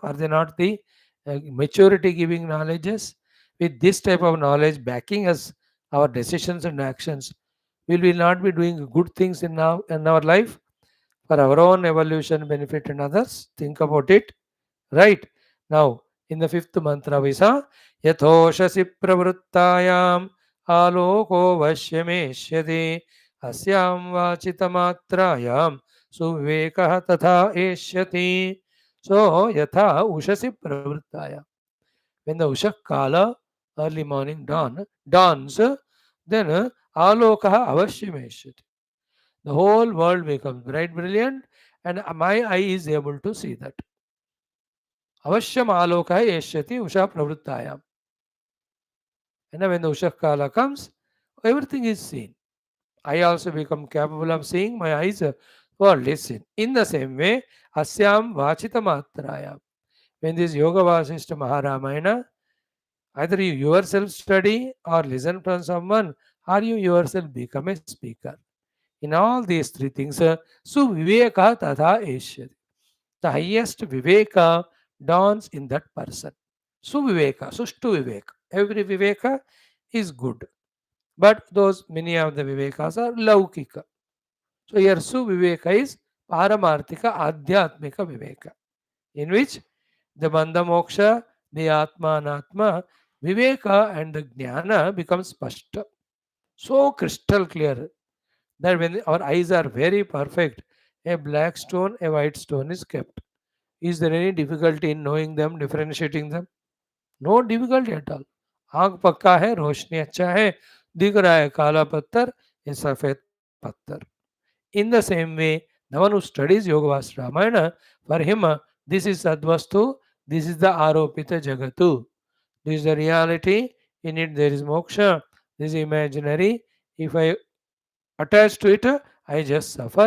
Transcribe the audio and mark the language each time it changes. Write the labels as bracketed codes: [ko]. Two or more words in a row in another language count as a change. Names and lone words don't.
[en] Are they not the maturity giving knowledges? With this type of knowledge backing us, our decisions and actions, will we not be doing good things in our life for our own evolution, benefit, and others? Think about it. Right? Now, in the fifth mantra, we saw [sa] Yathoshasi pravruttayam aloko vashyameshyati asyam vachitamatrayam suvekah tatha eshyati. [en] So, [sa] yatha ushasi pravruttaya. [en] When the [sa] ushak kala, [en] early morning dawns, then [sa] alokaha avashyameshyati. [en] The whole world becomes bright, brilliant, and my eye is able to see that. [sa] Avashyam aloka yeshyati usha pravruttayam. [en] And when the [sa] usha kala [en] comes, everything is seen. I also become capable of seeing, my eyes world is seen. In the same way, [sa] asyam vachita matrayam. [en] When this Yoga Vaashishtha Maharamayana, either you yourself study or listen from someone, or you yourself become a speaker. In all these three things, [sa] su viveka tatha eshyati. [en] The highest viveka dawns in that person. [sa] Suviveka, Sushtu Viveka. [en] Every Viveka is good. But those many of the Vivekas are Laukika. So here Suviveka is [sa] Paramarthika Adhyatmika Viveka, [en] in which the [sa] Bandha Moksha, [en] the [sa] Atma Anatma, Viveka [en] and the Jnana becomes Spashta. So crystal clear that when our eyes are very perfect, a black stone, a white stone is kept. Is there any difficulty in knowing them, differentiating them? No difficult at all. [hi] आंख पक्का है, रोशनी अच्छा है, दिख रहा है काला पत्थर, ये सफेद पत्थर. [en] In the same way, the one who studies Yoga Vast Ramayana, for him, this is Sadvastu, this is the [sa] Aropita Jagatu. [en] This is the reality, in it there is moksha, this is imaginary. If I attach to it, I just suffer.